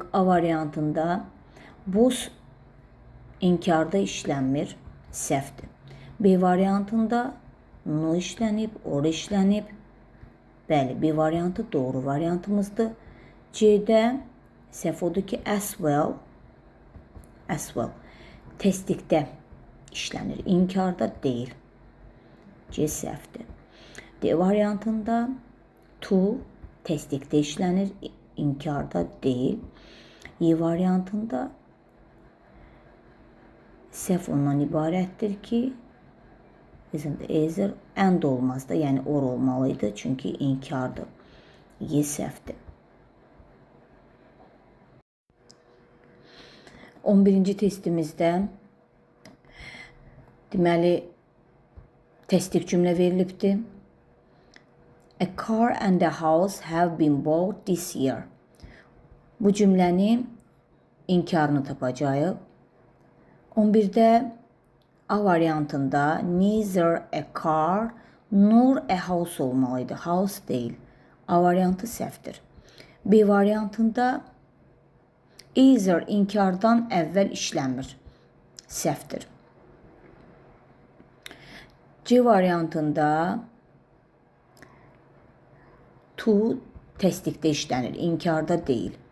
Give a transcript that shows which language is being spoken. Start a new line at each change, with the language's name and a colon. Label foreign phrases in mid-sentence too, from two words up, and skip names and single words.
Azerbaijani: A variantında both inkarda işlənmir, səhvdir. B variantında no işlənib, or işlənib. Bəli, B variantı doğru variantımızdır. C-də səhv odur ki,
English: as well
Azerbaijani: təsdiqdə işlənir, inkarda deyil. C səhvdir. D variantında to təsdiqdə işlənir, inkarda deyil. Y variantında səhv ondan ibarətdir ki,
English: isn't either and
Azerbaijani: olmaz da, yəni or olmalıydı, çünki inkardır. Y səhvdir. 11-ci testimizdə deməli təsdiq cümlə verilibdir.
English: A car and a house have been bought this year.
Azerbaijani: Bu cümləni inkarını tapacağıq. 11-də A variantında
English: neither a car nor a house
Azerbaijani: olmalıydı. House deyil. A variantı səhvdir. B variantında either inkardan əvvəl işlənmir. Səhvdir. C variantında to təsdiqdə işlənir, inkarda deyil.